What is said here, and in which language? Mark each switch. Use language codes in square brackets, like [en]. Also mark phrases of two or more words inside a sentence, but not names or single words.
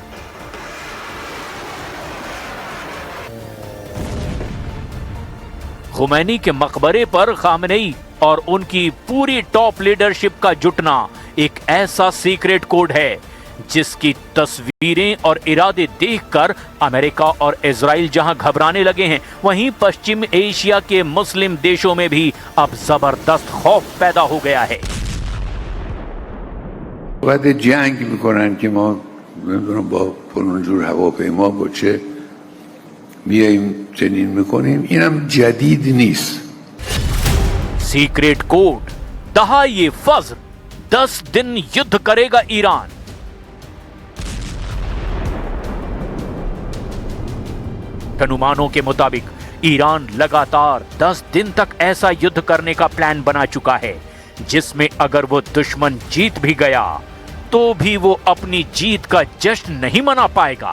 [hi] खुमैनी के मकबरे पर खामनेई और उनकी पूरी [en] top leadership [hi] का जुटना एक ऐसा [en] secret code [hi] है जिसकी तस्वीरें और इरादे देखकर अमेरिका और इजराइल जहां घबराने लगे हैं, वहीं पश्चिम एशिया के मुस्लिम देशों में भी अब जबरदस्त खौफ पैदा हो गया है। [fa] وقتی جنگ میکنن که ما نمیدونم با فلان جور هواپیما با چه بیاییم چنین میکنیم، اینم جدید نیست। [en] secret code [hi] दहाए फज्र 10 दिन युद्ध करेगा ईरान। अनुमानों के मुताबिक ईरान लगातार 10 दिन तक ऐसा युद्ध करने का प्लान बना चुका है जिसमें अगर वो दुश्मन जीत भी गया तो भी वो अपनी जीत का जश्न नहीं मना पाएगा।